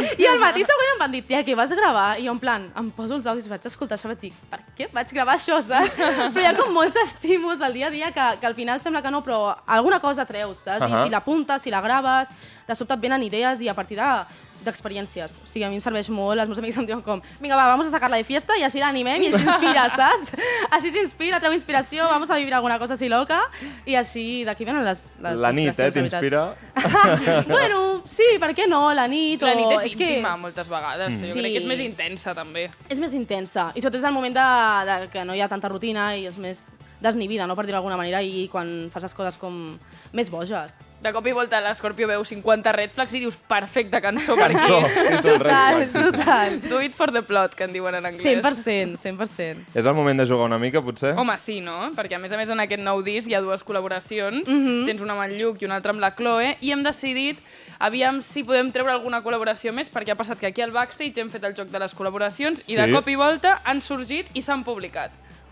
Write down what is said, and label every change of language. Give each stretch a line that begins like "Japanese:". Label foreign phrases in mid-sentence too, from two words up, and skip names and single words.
Catalan: I al matí següent em van dir, tia, què vas gravar? I jo, en plan, em poso els àudios i vaig escoltar això i vaig dir, per què vaig gravar això, saps? Però hi ha com molts estímuls al dia a dia que al final sembla que no, però alguna cosa treus, saps? I si l'apuntes, si la graves, de sobte et venen idees i a partir d'experiències. O sigui, a mi em serveix molt, els meus amics em diuen com, vinga, va,
Spanish: vamos a sacar-la de fiesta
Catalan: i així l'animem i així s'inspira, saps? Així s'inspira, treu inspiració,
Spanish: vamos a vivir alguna cosa así loca
Catalan: i així d'aquí venen les la nit, t'inspira? Bueno, sí, per què no? La nit La nit és íntima moltes vegades, jo crec que és més intensa també. És més intensa, i sobretot és el moment que no hi ha tanta rutina i és més desnivida, no, per dir-ho d'alguna manera, i quan fas les coses com més boges. De cop i volta l'Escorpio veu 50
English: red flags
Catalan: i dius, perfecta cançó per aquí. Total.
English: Do it for the plot,
Catalan: que en diuen en anglès. 100%. És el moment de jugar una mica, potser? Home, sí, no? Perquè a més en aquest nou disc hi ha dues col·laboracions. Tens una amb el Lluc i una altra amb la Chloe, i hem decidit, aviam si podem treure alguna col·laboració més, perquè ha passat que aquí al backstage hem fet el joc de les col·laboracions i de cop i volta han sorgit i s'han publicat.